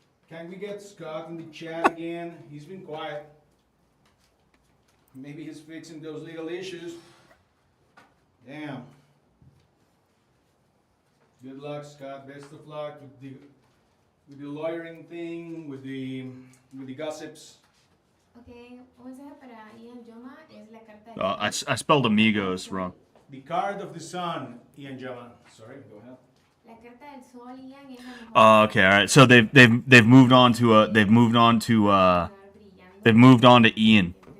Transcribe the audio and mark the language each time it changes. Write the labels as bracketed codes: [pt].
[en] Can we get Scott in the chat again? He's been quiet. Maybe he's fixing those legal issues. Damn. Good luck, Scott. Best of luck with the lawyering thing, with the gossips. [es] Okay, un mensaje para Ian Joma es la carta de [en] I spelled amigos wrong. The card of the sun, Ian Joma. Sorry, go ahead. [es] La carta del sol, Ian, es la mejor. [en] Oh, okay, all right. So they've moved on to they've moved on to Ian.